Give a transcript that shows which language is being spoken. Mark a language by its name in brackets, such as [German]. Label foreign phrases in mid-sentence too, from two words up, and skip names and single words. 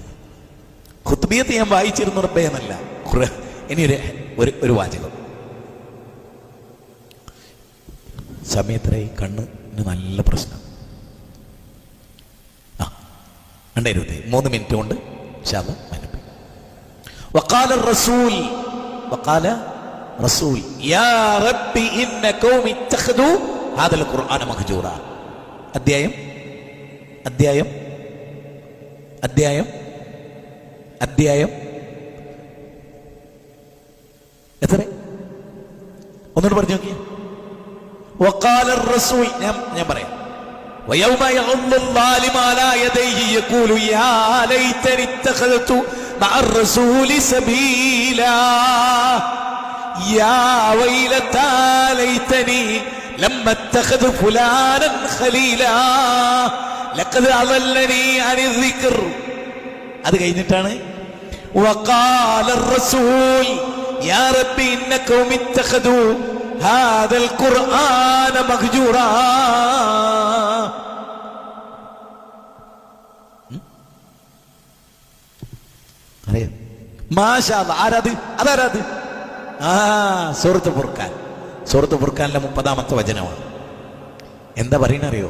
[Malayalam] ഖുത്ബിയത്ത് ഞാൻ വായിച്ചിരുന്നു റബ്ബേ എന്നല്ല. ഇനി ഒരു വാചകം. സമയത്രയായി? കണ്ണിന് നല്ല പ്രശ്നം. 3 മിനിറ്റ് കൊണ്ട് [Arabic] وقال الرسول يا ربي إن قومي اتخذوا هذا القرآن مهجورا. [Malayalam] അധ്യായം എത്ര? ഒന്നുകൂടെ പറഞ്ഞു നോക്കിയ. [Arabic] وقال الرسول, [Malayalam] ഞാൻ പറയാം. [Arabic] ويوم يعض الظالم على يديه يقول يا ليتني اتخذت مع الرسول سبيلا يا ويلتى ليتني لم اتخذ فلانا خليلا لقد أضلني عن الذكر. [Malayalam] അത് കഴിഞ്ഞിട്ടാണ് [Arabic] وقال الرسول يا ربي إن قومي اتخذوا هذا القرآن مهجورا. [Malayalam] അതാരത്? സൂറത്ത് ഫുർഖാനിലെ 30-ാമത്തെ വചനമാണ്. എന്താ പറയുന്നറിയോ?